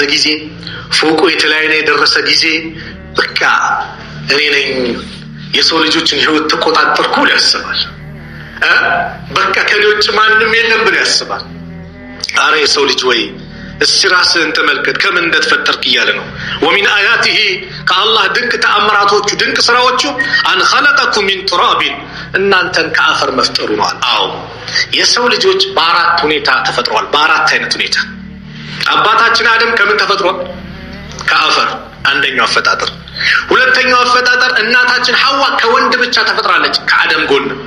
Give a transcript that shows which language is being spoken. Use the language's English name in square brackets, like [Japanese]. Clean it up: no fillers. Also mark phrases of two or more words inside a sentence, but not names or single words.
[Amharic] ጊዜ ፎቁ የተለያየ የደረሰ ጊዜ በቃ እኔ ነኝ የሰው ልጆችን ህይወት ተቆጣጣርኩ ያስባል በቃ ከሌሎች ማንንም የለም ብሎ ያስባል አረ የሰው ልጅ ወይ እስራስን ተመልከት ከምን እንደተፈጠርክ ይያለ ነው [Arabic] ومن آياته [Amharic] ከአላህ ድንቅ ተአምራቶቹ ድንቅ ስራዎቹ [Arabic] أن خلقكم من تراب [Amharic] እናንተን ከአፈር መፍጠሩ ነው አው የሰው ልጆች በአራት ሁኔታ ተፈጥሯል በአራት አይነት ሁኔታ አባታችን አደም ከምን ተፈጥሯል ከአፈር አንደኛው አፈጣጠር ሁለተኛው አፈጣጠር እናታችን ሐዋ ከወንድ ብቻ ተፈጥራለች ከአደም ጎን